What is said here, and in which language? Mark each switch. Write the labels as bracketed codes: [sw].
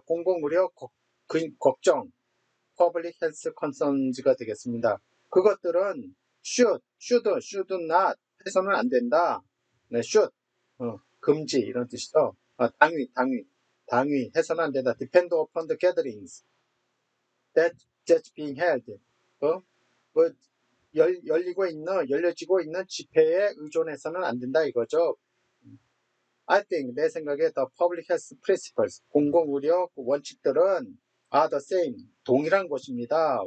[ko] 공공의료 걱정, [en] public health concerns [ko] 가 되겠습니다. 그것들은 [en] should not [ko] 해서는 안 된다. 네, should, 금지 이런 뜻이죠. 당위 해서는 안 된다. [en] depend upon the gatherings that's being held. [ko] 뭐 열려지고 있는 집회에 의존해서는 안 된다 이거죠. [en] I think, [ko] 내 생각에 [en] the public health principles, [ko] 공공의료 원칙들은 [en] are the same, [ko] 동일한 것입니다.